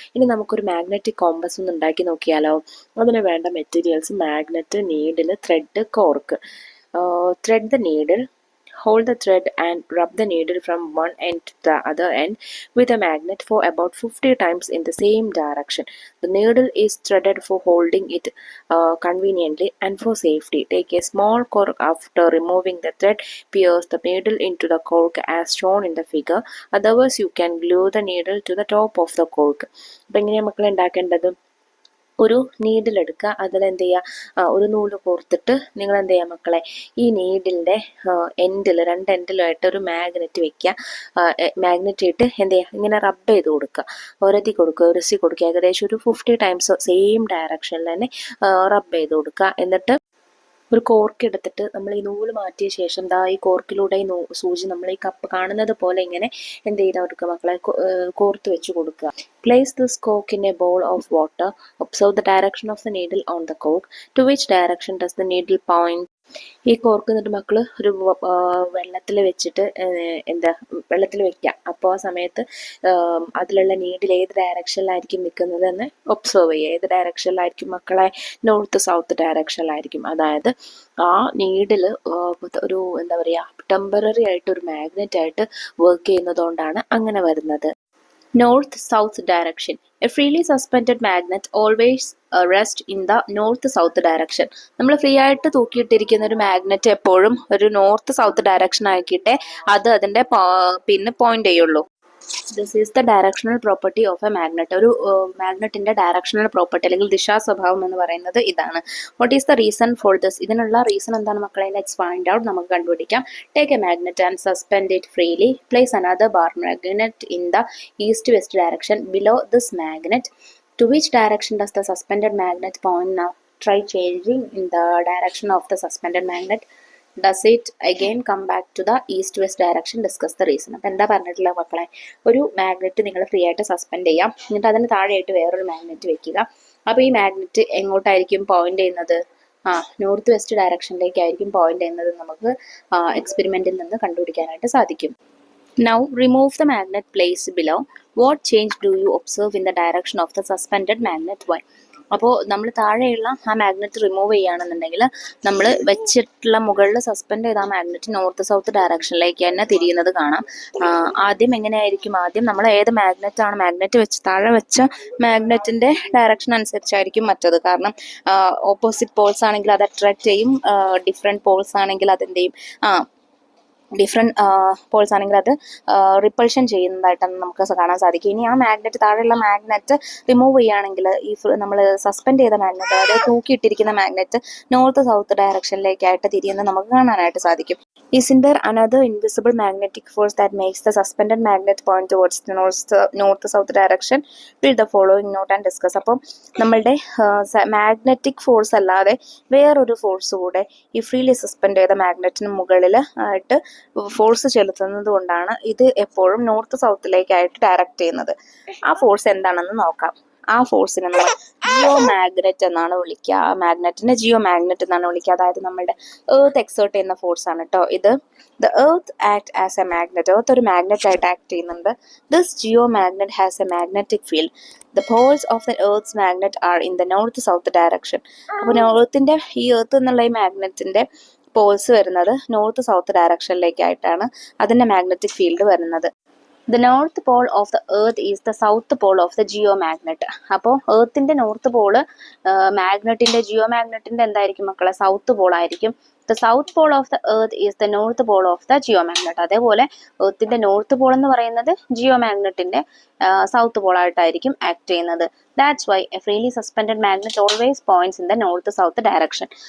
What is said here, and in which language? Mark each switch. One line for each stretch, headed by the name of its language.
Malayalam: ഇനി നമുക്കൊരു magnetic compass ഒന്ന് ഉണ്ടാക്കി നോക്കിയാലോ. അതിന് വേണ്ട materials: magnet, needle, thread, cork.
English: Thread the needle. Hold the thread and rub the needle from one end to the other end with a magnet for about 50 times in the same direction. The needle is threaded for holding it conveniently and for safety. Take a small cork. After removing the thread, pierce the needle into the cork as shown in the figure. Otherwise, you can glue the needle to the top of the cork.
Malayalam: അപ്പോൾ എങ്ങനെയാണ് മക്കളെ ഉണ്ടാക്കേണ്ടത്? ഒരു needle എടുക്കുക, അതിൽ എന്ത് ചെയ്യുക, ഒരു നൂല് കോർത്തിട്ട് നിങ്ങൾ എന്ത് ചെയ്യുക മക്കളെ, ഈ നീഡിലിൻ്റെ എൻഡിൽ, 2 എൻഡിലുമായിട്ട് ഒരു മാഗ്നറ്റ് വെക്കുക. മാഗ്നറ്റ് ഇട്ട് എന്ത് ചെയ്യുക, ഇങ്ങനെ റബ്ബ് ചെയ്ത് കൊടുക്കുക, ഉരസി കൊടുക്കുക. ഏകദേശം ഒരു 50 ടൈംസ് സെയിം ഡയറക്ഷനിൽ തന്നെ റബ്ബ് ചെയ്ത് കൊടുക്കുക. എന്നിട്ട് ഒരു കോർക്ക് എടുത്തിട്ട് നമ്മൾ ഈ നൂല് മാറ്റിയ ശേഷം ഈ കോർക്കിലൂടെ ഈ സൂചി നമ്മൾ ഈ കപ്പ് കാണുന്നത് പോലെ ഇങ്ങനെ എന്ത് ചെയ്താൽ കൊടുക്കുക മക്കളെ, കോർത്ത് വെച്ച് കൊടുക്കുക.
English: Place this cork in a bowl of water. Observe the direction of the needle on the cork. To which direction does the needle point?
Malayalam: ഈ കോർക്ക് എന്നിട്ട് മക്കൾ ഒരു വെള്ളത്തിൽ വെച്ചിട്ട് വെള്ളത്തിൽ വെക്കുക. അപ്പോൾ ആ സമയത്ത് അതിലുള്ള നീഡിൽ ഏത് ഡയറക്ഷനിലായിരിക്കും നിൽക്കുന്നത് എന്ന് ഒബ്സർവ് ചെയ്യുക. ഏത് ഡയറക്ഷനിലായിരിക്കും മക്കളെ? North south ഡയറക്ഷനിലായിരിക്കും. അതായത് ആ നീഡിൽ ഒരു ടെമ്പററി ആയിട്ട് ഒരു മാഗ്നറ്റ് ആയിട്ട് വർക്ക് ചെയ്യുന്നതുകൊണ്ടാണ് അങ്ങനെ വരുന്നത്.
English: North-south direction. A freely suspended magnet always rests in the north-south direction.
Malayalam: നമ്മൾ ഫ്രീ ആയിട്ട് തൂക്കിയിട്ടിരിക്കുന്ന ഒരു മാഗ്നറ്റ് എപ്പോഴും ഒരു നോർത്ത് സൗത്ത് ഡയറക്ഷൻ ആക്കിയിട്ടേ അത് അതിൻ്റെ പിന്നെ പോയിന്റ് ചെയ്യുള്ളൂ.
English: This is the directional property of a magnet.
Malayalam: ഒരു മാഗ്നറ്റിന്റെ ഡയറക്ഷണൽ പ്രോപ്പർട്ടി അല്ലെങ്കിൽ ദിശാ സ്വഭാവം എന്ന് പറയുന്നത് ഇതാണ്.
English: What is the reason for this?
Malayalam: ഇതിനുള്ള റീസൺ എന്താണ് മക്കളെ?
English: Let's find out.
Malayalam: നമുക്ക് കണ്ടുപിടിക്കാം.
English: Take a magnet and suspend it freely. Place another bar magnet in the east west direction below this magnet. To which direction does the suspended magnet point now? Try changing in the direction of the suspended magnet. Does it again come back to the east west direction? Discuss the reason.
Malayalam: അപ്പോൾ എന്താ പറഞ്ഞിട്ടുള്ളത് മക്കളെ? ഒരു magnet നിങ്ങൾ free ആയിട്ട് suspend ചെയ്യാം, എന്നിട്ട് അതിന് താഴെയായിട്ട് വേറൊരു മാഗ്നറ്റ് വെക്കുക. അപ്പോൾ ഈ മാഗ്നറ്റ് എങ്ങോട്ടായിരിക്കും പോയിന്റ് ചെയ്യുന്നത്? നോർത്ത് വെസ്റ്റ് ഡയറക്ഷനിലേക്കായിരിക്കും പോയിന്റ് ചെയ്യുന്നത്. നമുക്ക് എക്സ്പെരിമെന്റിൽ നിന്ന് കണ്ടുപിടിക്കാനായിട്ട് സാധിക്കും.
English: Now remove the magnet placed below. What change do you observe in the direction of the suspended magnet? Why?
Malayalam: അപ്പോൾ നമ്മൾ താഴെയുള്ള ആ മാഗ്നറ്റ് റിമൂവ് ചെയ്യുകയാണെന്നുണ്ടെങ്കിൽ നമ്മൾ വെച്ചിട്ടുള്ള മുകളിൽ സസ്പെൻഡ് ചെയ്ത ആ മാഗ്നറ്റ് നോർത്ത് സൗത്ത് ഡയറക്ഷനിലേക്ക് തന്നെ തിരിയുന്നത് കാണാം. ആദ്യം എങ്ങനെയായിരിക്കും? ആദ്യം നമ്മൾ ഏത് മാഗ്നറ്റ് വെച്ച് താഴെ വെച്ച മാഗ്നറ്റിന്റെ ഡയറക്ഷൻ അനുസരിച്ചായിരിക്കും മറ്റത്. കാരണം ഓപ്പോസിറ്റ് പോൾസ് ആണെങ്കിൽ അത് അട്രാക്ട് ചെയ്യും, ഡിഫറെൻറ്റ് പോൾസ് ആണെങ്കിൽ അതെന്ത് ചെയ്യും, ഡിഫറെൻറ്റ് പോൾസ് ആണെങ്കിൽ അത് റിപ്പൾഷൻ ചെയ്യുന്നതായിട്ടാണ് നമുക്ക് കാണാൻ സാധിക്കും. ഇനി ആ മാഗ്നറ്റ് താഴെയുള്ള മാഗ്നറ്റ് റിമൂവ് ചെയ്യുകയാണെങ്കിൽ ഈ നമ്മൾ സസ്പെൻഡ് ചെയ്ത മാഗ്നറ്റ്, അതായത് തൂക്കിയിട്ടിരിക്കുന്ന മാഗ്നറ്റ് നോർത്ത് സൗത്ത് ഡയറക്ഷനിലേക്കായിട്ട് തിരിയുന്നത് നമുക്ക് കാണാനായിട്ട് സാധിക്കും.
English: Isn't there another invisible magnetic force that makes the suspended magnet point towards the north-south direction? Read the following note and discuss.
Malayalam: അപ്പം നമ്മളുടെ മാഗ്നറ്റിക് ഫോഴ്സ് അല്ലാതെ വേറൊരു ഫോഴ്സ് കൂടെ ഈ ഫ്രീലി സസ്പെൻഡ് ചെയ്ത മാഗ്നറ്റിന് മുകളിൽ ആയിട്ട് ഫോഴ്സ് ചെലുത്തുന്നത് കൊണ്ടാണ് ഇത് എപ്പോഴും നോർത്ത് സൗത്തിലേക്കായിട്ട് ഡയറക്റ്റ് ചെയ്യുന്നത്. ആ ഫോഴ്സ് എന്താണെന്ന് നോക്കാം. ആ ഫോഴ്സിനെ നമ്മൾ ജിയോ മാഗ്നറ്റ് എന്നാണ് വിളിക്കുക. ആ മാഗ്നറ്റിനെ ജിയോ മാഗ്നറ്റ് എന്നാണ് വിളിക്കുക. അതായത് നമ്മുടെ എർത്ത് എക്സേർട്ട് ചെയ്യുന്ന ഫോഴ്സ് ആണ് കേട്ടോ ഇത്.
English: The earth act as a magnet.
Malayalam: Earth ഒരു മാഗ്നറ്റ് ആയിട്ട് ആക്ട് ചെയ്യുന്നുണ്ട്.
English: This geo magnet has a magnetic field. The poles of the earth's magnet are in the north south direction.
Malayalam: അപ്പോൾ എർത്തിന്റെ ഈ എർത്ത് എന്നുള്ള ഈ മാഗ്നറ്റിന്റെ പോൾസ് വരുന്നത് നോർത്ത് സൗത്ത് ഡയറക്ഷനിലേക്കായിട്ടാണ് അതിന്റെ magnetic field വരുന്നത്.
English: The north pole of the earth is the south pole of the geomagnet.
Malayalam: അപ്പോൾ എർത്തിന്റെ north Paul മാഗ്നറ്റിന്റെ ജിയോമാഗ്നറ്റിന്റെ എന്തായിരിക്കും മക്കളെ? സൗത്ത് പോൾ ആയിരിക്കും.
English: The south pole of the earth is the north pole of the geomagnet.
Malayalam: അതേപോലെ എർത്തിന്റെ north Paul എന്ന് പറയുന്നത് ജിയോമാഗ്നറ്റിന്റെ south Paul ആയിട്ടായിരിക്കും act ചെയ്യുന്നത്.
English: That's why a freely suspended magnet always points in the north south direction.